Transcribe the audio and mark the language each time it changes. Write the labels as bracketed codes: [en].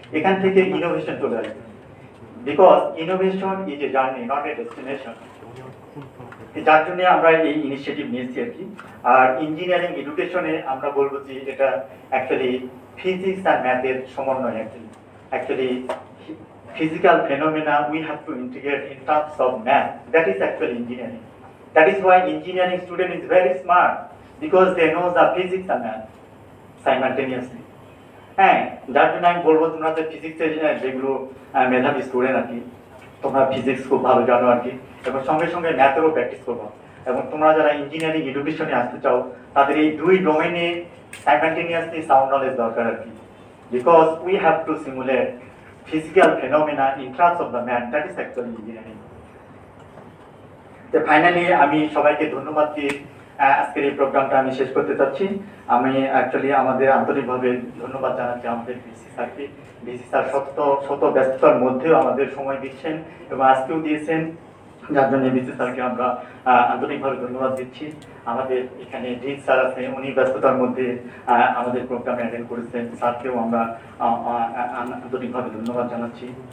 [bn] এখান থেকে ইনোভেশন চলে আসবে, [en] Because innovation is a journey, not a destination. [bn] যার জন্য আমরা এই ইনিশিয়েটিভ নিয়েছি আর কি। আর ইঞ্জিনিয়ারিং এডুকেশনে আমরা বলবো যে এটা অ্যাকচুয়ালি ফিজিক্স আর ম্যাথের সমন্বয়। [en] Actually, physical phenomena we have to integrate in terms of math. That is actually engineering. That is why engineering student is very smart, because they know the physics and math simultaneously. [bn] হ্যাঁ, যার জন্য আমি বলবো তোমরা যে ফিজিক্সের যেগুলো মেধাবী স্টুডেন্ট আর কি, তোমরা ফিজিক্স খুব ভালো জানো আর কি, এবং সঙ্গে সঙ্গে ম্যাথেরও প্র্যাকটিস করবো। এবং তোমরা যারা ইঞ্জিনিয়ারিং এডুকেশনে আসতে চাও তাদের এই দুই ডোমেনে সাইমালটেনিয়াসলি সাউন্ড নলেজ দরকার আর কি। [en] Because we have to simulate physical phenomena in terms of the math, that is actually engineering. [bn] তো ফাইনালি আমি সবাইকে ধন্যবাদ দিয়ে আজকের এই প্রোগ্রামটা আমি শেষ করতে চাচ্ছি। আমি অ্যাকচুয়ালি আমাদের আন্তরিকভাবে ধন্যবাদ জানাচ্ছি আমাদের বিসি স্যারকে। বিসি স্যার শত ব্যস্ততার মধ্যেও আমাদের সময় দিচ্ছেন এবং আজকেও দিয়েছেন। যার জন্য বিসি স্যারকে আমরা আন্তরিকভাবে ধন্যবাদ দিচ্ছি। আমাদের এখানে ডিন স্যার আছে, উনি ব্যস্ততার মধ্যে আমাদের প্রোগ্রামে অ্যাটেন্ড করেছেন, স্যারকেও আমরা আন্তরিকভাবে ধন্যবাদ জানাচ্ছি।